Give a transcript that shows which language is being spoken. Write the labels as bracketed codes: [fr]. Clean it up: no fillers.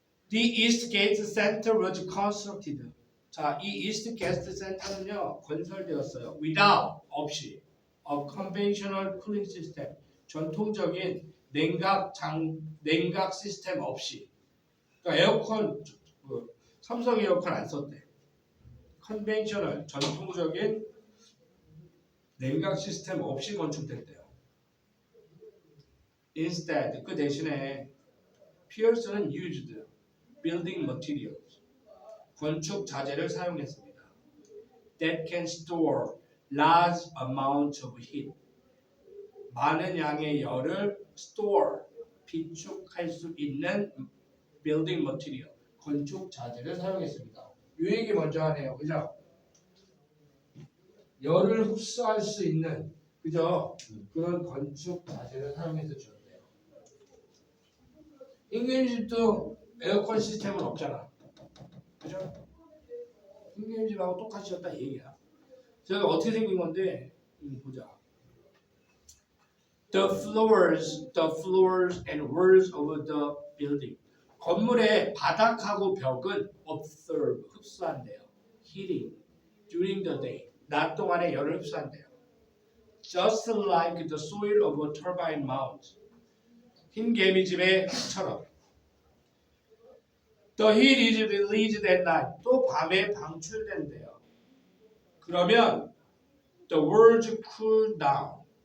[en] The East Gate Center was constructed. [ko] 자, 이 East Gate Center는요 건설되었어요. [en] Without [ko] 없이 [en] a conventional cooling system [ko] 전통적인 냉각 시스템 없이. 그러니까 에어컨 삼성 에어컨 안 썼대. 컨벤셔널 전통적인 냉각 시스템 없이 건축됐대요. [en] Instead [ko] 그 대신에 피어스는 [en] used building materials [ko] 건축 자재를 사용했습니다. [en] That can store large amount of heat. [ko] 많은 양의 열을 store, 비축할 수 있는 [en] building material, [ko] 건축 자재를 사용했습니다. 이 얘기 먼저 하네요. 그죠? 열을 흡수할 수 있는 그죠? 그런 건축 자재를 사용해서 지었대요. 흰개님 집도 에어컨 시스템은 없잖아. 그죠? 흰개님 집하고 똑같이 지었다 이 얘기야. 제가 어떻게 생긴 건데 보자. [en] The floors and walls of the building. [ko] 건물의 바닥하고 벽은 [en] absorb, [ko] 흡수한대요. [en] Heating during the day. [ko] 낮 동안에 열을 흡수한대요. [en] Just like the soil of a turbine mount. [ko] 흰 개미집의 흙처럼. [en] The heat is released at night. [ko] 또 밤에 방출된대요. [en] 그러면 the walls cool down.